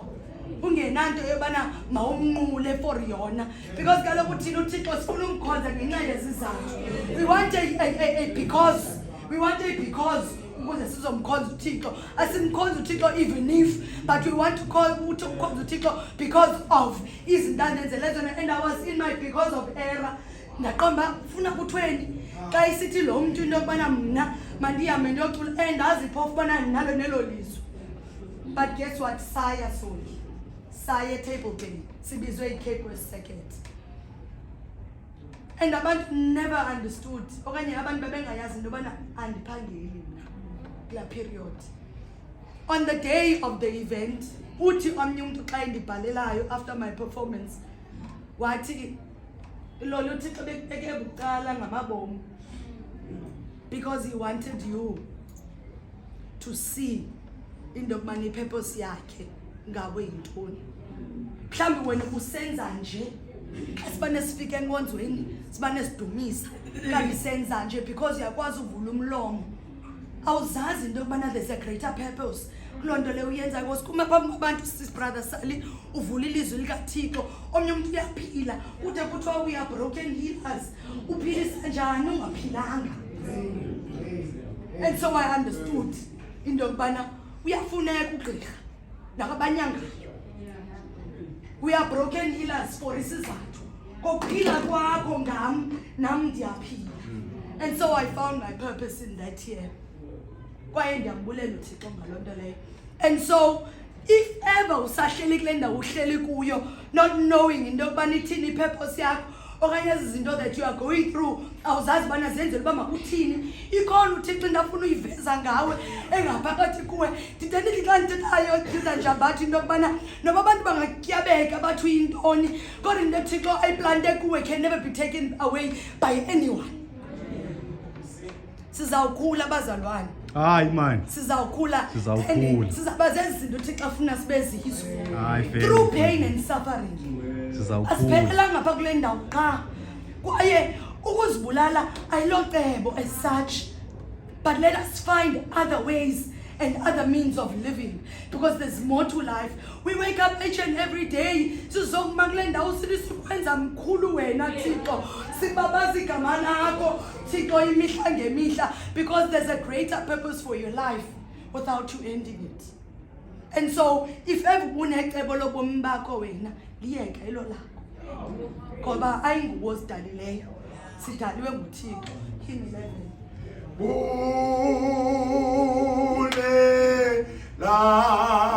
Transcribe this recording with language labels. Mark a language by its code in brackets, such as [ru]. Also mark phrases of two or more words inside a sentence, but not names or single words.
[xh] Ungenanto yobana mawumnqule for yona, because kaloku uthina uThixo sifuna umkhonza ngenxa yezizathu. [en] We want a because. We want a because [xh] ukuze sizomkhonza uThixo. Asimkhonza uThixo [en] even if, but we want to [xh] umkhonza uThixo [en] because of [xh] izinto andenzele zona. [en] And I was in my because of error. [xh] Ndaqomba ufuna kuthweni xa isithi lo muntu into yokubana mna mandihambe ndiyocula endazi phofu ubana ndinalo nelo lizwe. [en] But guess what? [xh] Saya Soli, Saya Table Bay, sibizwe i-Cape West Circuit. And abantu [en] never understood [xh] okanye abantu babengayazi into yobana andiphangeli mna kulaa period. [en] On the day of the event, [xh] uthi omnye umntu xa endibhalelayo [en] after my performance [xh] wathi lolo uThixo beke bucala ngamabomu, [en] because he wanted you to see [xh] into yokubana ipurpose yakhe ngawe yintoni. mhlawumbi wena usenza nje asibane sifike enkonzweni sibane sidumisa kanti senza nje because uyakwazi uvula umlomo awuzazi into yokubana [en] there's a greater purpose [xh] kulonto le uyenza because kuma phambi kwabantu sis brother Sally uvula ilizwi likaThixo omnye umuntu uyaphila ude kuthiwa [en] we are broken healers [xh] uphilisa njani ungaphilanga. [en] And so I understood [xh] into yokubana uyafuneka ugqirha nakabanyangayo. [en] We are broken healers for [xh] isizathu kokuphila kwakho nam ndiyaphila. [en] And so I found my purpose in that year. [xh] Kwaye ndiyambulela uThixo ngalonto leyo. [en] And so if ever [xh] usahleli kule ndawo uhleli kuyo [en] not knowing [xh] into yokubana ithini purpose yakho okanye izinto [en] that you are going through [xh] awuzazi bana zenzele uba makuthini ikhona uThixo into afuna uyiveza ngawe engaphakathi kuwe. Ndide ndithi xa ndithethayo ndiza njabathi into yokubana noba abantu bangatyabeka bathi uyintoni kodwa into uThixo ayiplante kuwe [en] can never be taken away by anyone. [xh] Sizawukhula abazalwane. Hayi man. Sizawukhula. Sizaba zezinto uThixo afuna sibe zizo. [en] Through pain and suffering. [xh] Asiphelanga ngapha kule ndawo qha. Kwaye ukuzibulala ayilocebo [en] as such. But let us find other ways and other means of living because there's more to life. We wake up each and every day [xh] sizokuma kule ndawo sithi sikwenza mkhulu wena Thixo sibabaza igama lakho Thixo imihla ngemihla [en] because there's a greater purpose for your life without you ending it. And so if ever [xh] unecebo lobomi bakho wena liyeke elo lakho ngoba ayinguwo sidalileyo sidaliwe nguThixo. [en] King 11 la